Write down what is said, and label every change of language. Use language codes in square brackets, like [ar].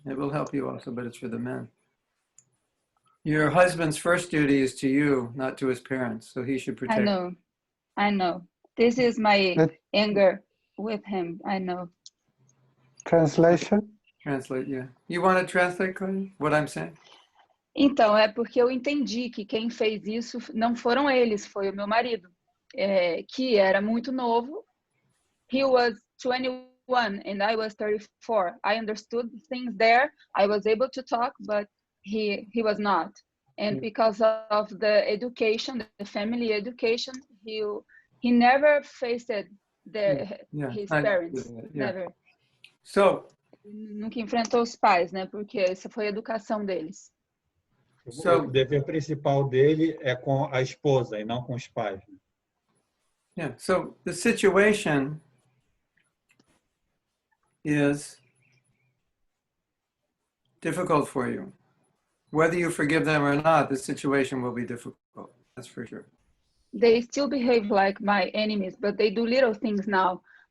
[en] It will help you also, but it's for the men. Your husband's first duty is to you, not to his parents, so he should protect. I know. This is my anger with him. I know. Translation? translate, yeah. You want to translate, Claudia, what I'm saying? [pt] Então, é porque eu entendi que quem fez isso não foram eles, foi o meu marido, que era muito novo. [en] He was 21 and I was 34. I understood things there. I was able to talk, but he was not. And because of the education, the family education, he never faced his parents. Never. So, [pt] Nunca enfrentou os pais, né? Porque essa foi a educação deles. O dever principal dele é com a esposa e não com os pais. [en] yeah, so the situation is difficult for you. Whether you forgive them or not, the situation will be difficult. That's for sure. They still behave like my enemies, but they do little things now.